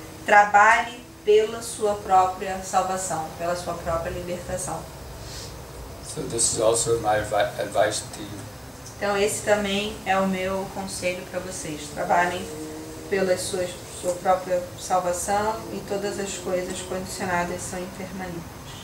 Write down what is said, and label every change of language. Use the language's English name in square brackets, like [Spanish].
[Portuguese] Trabalhe pela sua própria salvação, pela sua própria libertação. [English] So this is also my advice to you. [Portuguese] Então esse também é o meu conselho para vocês. Trabalhem pela sua própria salvação e todas as coisas condicionadas são impermanentes.